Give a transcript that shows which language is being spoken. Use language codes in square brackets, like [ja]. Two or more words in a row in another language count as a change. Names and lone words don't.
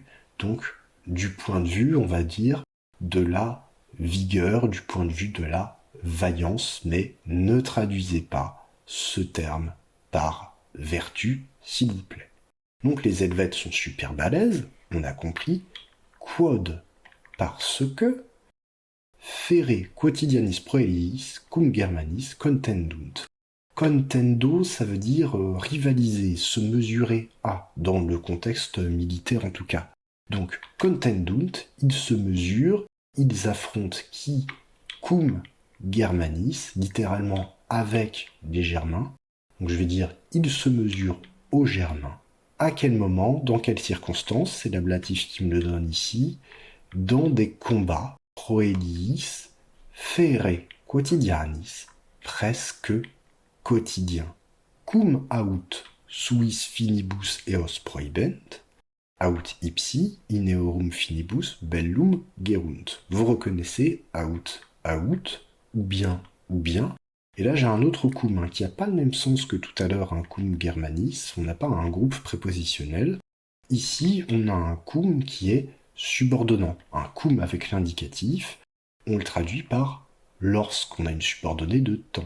[fr] Donc, du point de vue, on va dire, de la vigueur, du point de vue de la vaillance, mais ne traduisez pas ce terme par vertu, s'il vous plaît. Donc les Helvètes sont super balèzes, on a compris. Quod, parce que, [la] fere quotidianis proelis cum Germanis contendunt. [fr] Contendo, ça veut dire rivaliser, se mesurer à, dans le contexte militaire en tout cas. Donc, contendunt, ils se mesurent, ils affrontent qui? [la] Cum Germanis, [fr] littéralement avec les Germains. Donc je vais dire, ils se mesurent aux Germains. À quel moment, dans quelles circonstances, c'est l'ablatif qui me le donne ici, dans des combats, [la] proeliis, fere quotidianis, [fr] presque quotidiens. [la] Cum aut suis finibus eos prohibent, aut ipsi in eorum finibus bellum gerunt. [fr] Vous reconnaissez aut, ou bien, ou bien. Et là, j'ai un autre cum qui n'a pas le même sens que tout à l'heure, un [la] cum germanis. [fr] On n'a pas un groupe prépositionnel. Ici, on a un cum qui est subordonnant. Un cum avec l'indicatif, on le traduit par lorsqu'on a une subordonnée de temps.